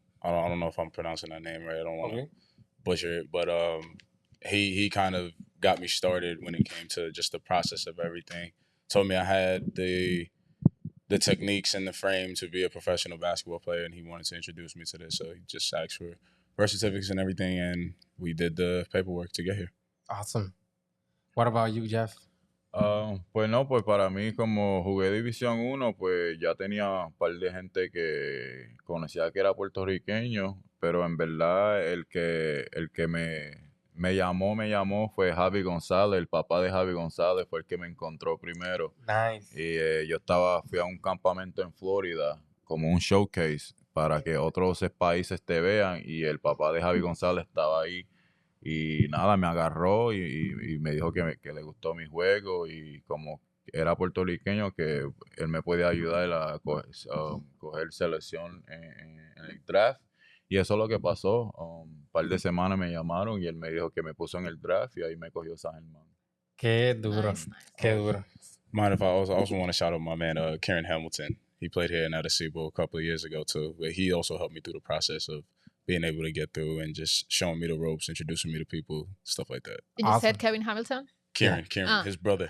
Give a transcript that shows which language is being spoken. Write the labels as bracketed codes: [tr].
[en] I don't know if I'm pronouncing that name right. I don't want to butcher it, but he kind of got me started when it came to just the process of everything. Told me I had the techniques and the frame to be a professional basketball player, and he wanted to introduce me to this. So he just asked for birth certificates and everything, and we did the paperwork to get here. Awesome. What about you, Jeff? [es] Pues no, pues para mí como jugué División 1, pues ya tenía un par de gente que conocía que era puertorriqueño, pero en verdad el que me llamó fue Javi González, el papá de Javi González fue el que me encontró primero. [en] Nice. [es] Y fui a un campamento en Florida como un showcase para que otros países te vean y el papá de Javi González estaba ahí. Y nada, me agarró y me dijo que le gustó mi juego y como era puertorriqueño que él me podía ayudar a coger selección en el draft. Y eso es lo que pasó. Un par de semanas me llamaron y él me dijo que me puso en el draft y ahí me cogió San Germán. Qué duro. [en] Nice. [es] Qué duro. [en] Mind if I also want to shout out my man, Karen Hamilton. He played here in Arecibo a couple of years ago too, but he also helped me through the process of being able to get through and just showing me the ropes, introducing me to people, stuff like that. You Awesome. said Kevin Hamilton? Kieran, his brother.